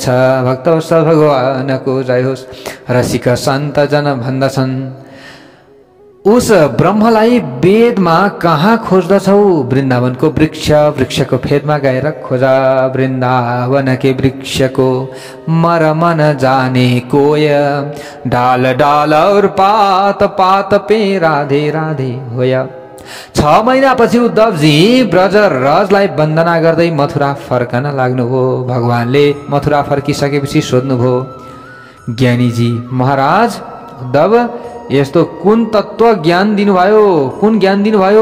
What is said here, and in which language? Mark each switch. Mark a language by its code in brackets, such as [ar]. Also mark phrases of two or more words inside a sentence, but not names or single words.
[ne] भक्तवत्सल भगवानको जय होस्। रसिक सन्त जन भन्दछन्, उस ब्रह्मलाई वेदमा कहाँ खोज्दछौ? वृन्दावनको वृक्षको फेदमा गएर खोजा। [bra] वृन्दावन के वृक्षको मरमन जाने कोय, डाल डाल और पात पात पे राधे राधे होया। [ne] 6 महिनापछि उद्धवजी ब्रज रजलाई वन्दना गर्दै मथुरा फर्कन लाग्नुभयो। भगवानले मथुरा फर्किसकेपछि सोध्नुभयो, ज्ञानीजी महाराज उद्धव यस्तो कुन तत्त्व ज्ञान दिनुभयो? कुन ज्ञान दिनुभयो?